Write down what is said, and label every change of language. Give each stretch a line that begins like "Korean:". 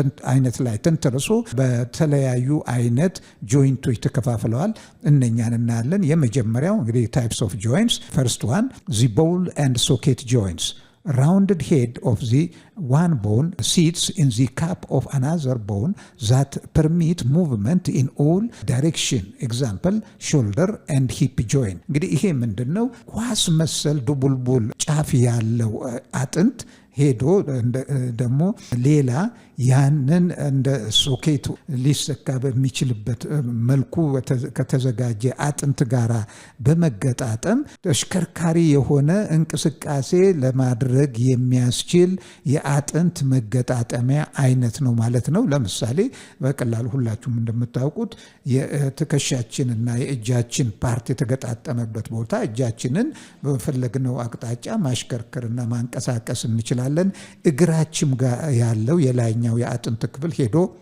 Amharic: አይነት ላይ ተንተርሶ በተለያዩ አይነት ጆይንቶች ተከፋፍለዋል። እነኛን እናያለን። የመጀመሪያው እንግዲህ
English: ታይፕስ ኦፍ ጆይንትስ ፈርስት ዋን ዚ ቦል ኤንድ ሶኬት ጆይንትስ rounded head of the one bone sits in the cup of another bone that permit movement in all direction. Example, shoulder and hip joint.
Amharic: እንግዲህ ይሄ ምንድነው? ኳስ መሰል ዱቡልቡል ጫፍ ያለው አጥንት ሄዶ ደግሞ ሌላ ያንን እንደ ሶኬት ሊሰካ በሚችልበት መልኩ ከተዘጋጀ አጥንት ጋራ በመገጣጠም ተሽከርካሪ የሆነ እንቅስቃሴ ለማድረግ የሚያስችል የአጥንት መገጣጠሚያ አይነት ነው ማለት ነው። ለምሳሌ በቀላሉ ሁላችሁም እንደምታውቁት የትከሻችንና የእጃችን ፓርት የተገጣጠመበት ቦታ እጃችንን በፈለግነው አቅጣጫ ማሽከርከርና ማንቀሳቀስ እንችላለን። እግራችም ጋር ያለው የላይኛው የአጥንት ክፍል ሄዶ